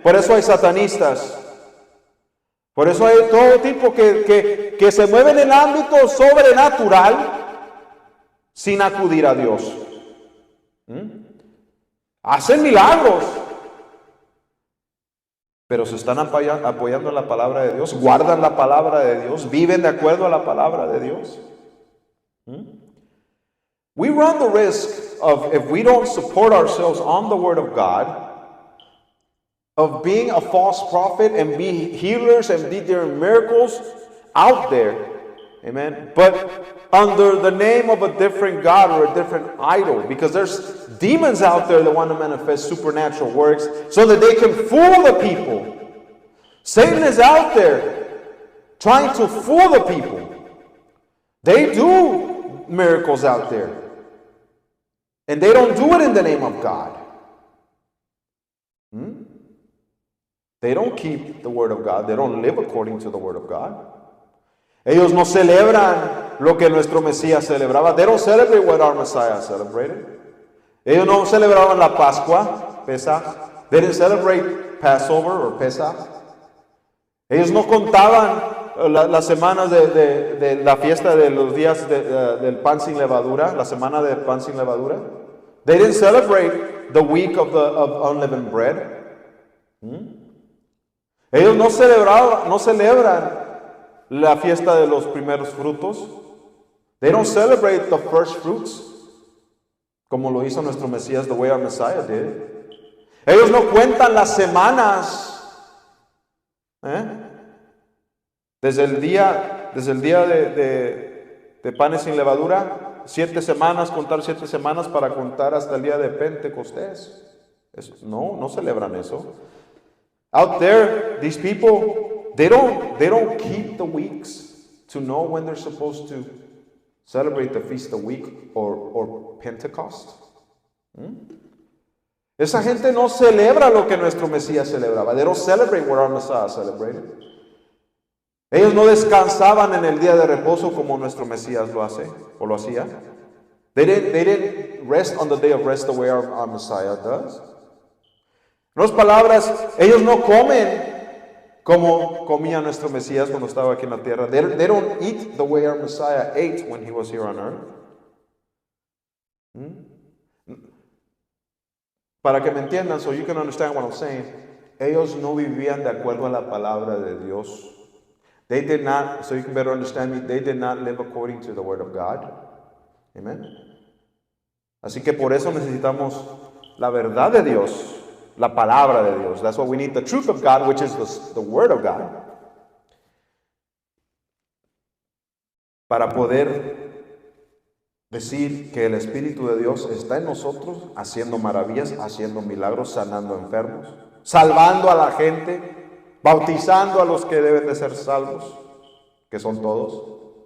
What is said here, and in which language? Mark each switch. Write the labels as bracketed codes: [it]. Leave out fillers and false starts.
[es] Por eso hay satanistas. Por eso hay todo tipo que se mueve en el ámbito sobrenatural sin acudir a Dios. Hacen milagros, pero se están apoyando en la palabra de Dios, guardan la palabra de Dios, viven de acuerdo a la palabra de Dios. [en] We run the risk of, if we don't support ourselves on the Word of God, of being a false prophet and be healers and be doing miracles out there. Amen. But under the name of a different God or a different idol, because there's demons out there that want to manifest supernatural works so that they can fool the people. Satan is out there trying to fool the people. They do miracles out there, and they don't do it in the name of God. They don't keep the Word of God. They don't live according to the Word of God. [es] Ellos no celebran lo que nuestro Mesías celebraba. [en] They don't celebrate what our Messiah celebrated. [es] Ellos no celebraban la Pascua, Pesach. [en] They didn't celebrate Passover or Pesach. [es] Ellos no contaban las semanas de la fiesta de los días del pan sin levadura, la semana del pan sin levadura. [en] They didn't celebrate the week of unleavened bread. [es] Ellos no celebran la fiesta de los primeros frutos. [en] They don't celebrate the first fruits, [es] como lo hizo nuestro Mesías, [en] the way our Messiah did. [es] Ellos no cuentan las semanas. Desde el día de panes sin levadura, 7 semanas, contar 7 semanas para contar hasta el día de Pentecostés. No celebran eso. [en] Out there, these people, they don't keep the weeks to know when they're supposed to celebrate the Feast of Week or Pentecost. [es] Esa gente no celebra lo que nuestro Mesías celebraba. [en] They don't celebrate what our Messiah celebrated. [es] Ellos no descansaban en el día de reposo como nuestro Mesías lo hace o lo hacía. [en] They didn't rest on the day of rest the way our Messiah does. [es] En otras palabras, ellos no comen como comía nuestro Mesías cuando estaba aquí en la tierra. [en] They don't eat the way our Messiah ate when he was here on earth. [es] Para que me entiendan, [en] so you can understand what I'm saying, [es] ellos no vivían de acuerdo a la palabra de Dios. [en] They did not, so you can better understand me, they did not live according to the Word of God. Amen. [es] Así que por eso necesitamos la verdad de Dios. La palabra de Dios. That's what we need. The truth of God, which is the Word of God. Para poder decir que el Espíritu de Dios está en nosotros, haciendo maravillas, haciendo milagros, sanando enfermos. salvando a la gente, bautizando a los que deben de ser salvos, que son todos.